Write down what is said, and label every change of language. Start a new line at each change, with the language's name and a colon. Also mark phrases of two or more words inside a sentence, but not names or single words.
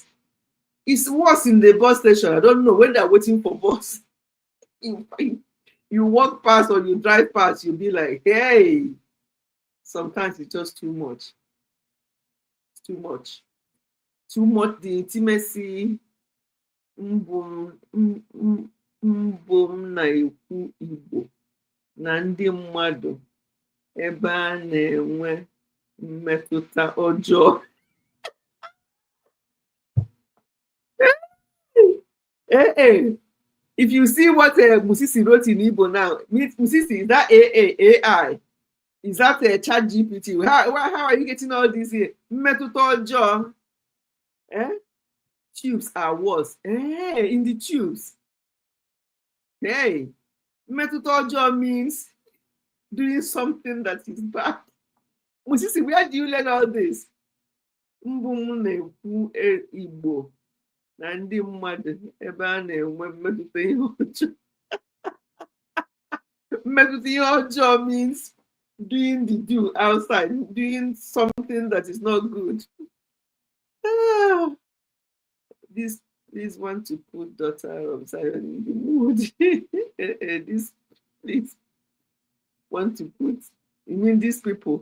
English: It's worse in the bus station. I don't know when they're waiting for bus. You walk past or you drive past, you'll be like, hey. Sometimes it's just too much. It's too much. Too much, the intimacy.
Igbo: Mbom na-ekwu Igbo na ndị mmadụ ebe a na-enwe mmetụta ọjọọ.
English: If you see what Musisi wrote in Igbo now, Musisi, is that AI? Is that a chat GPT? How are you getting all this here?
Igbo: Mmetụta ọjọọ.
English: Tubes are worse. In the tubes.
Igbo: Mmetụta ọjọọ
English: means doing something that is bad. Musisi, where do you learn all this?
Igbo: Mbum na-ekwu Igbo na ndị mmadụ ebe a na-enwe mmetụta ihe ọjọọ. Mmetụta ihe ọjọọ
English: means doing the do outside, doing something that is not good. Please want to put daughter of Zion in the mood. This, please want to put, you mean these people?